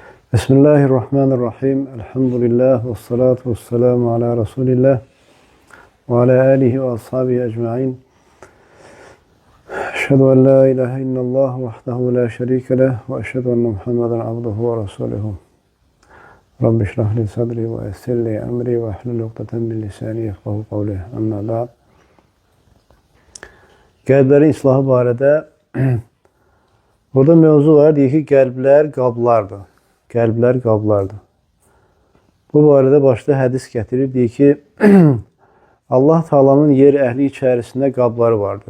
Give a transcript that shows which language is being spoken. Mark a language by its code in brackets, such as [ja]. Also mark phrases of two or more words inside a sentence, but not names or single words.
[ar] بسم الله الرحمن الرحيم. الحمد لله والصلاة والسلام على رسول الله وعلى آله وأصحابه أجمعين. أشهد أن لا إله إلا الله وحده لا شريك له وأشهد أن محمدا عبده ورسوله. رب اشرح لي صدري ويسر لي أمري واحلل عقدة من لساني يفقهوا قولي. أما بعد. [az] Qəlblərin islahı barədə burada mövzu var. Deyir ki, qəlblər qablardır. Qəlblər qablardır. Bu barədə başda hədis gətirir. Deyir ki, Allah Taala'nın yer əhli içərisində qabları vardır.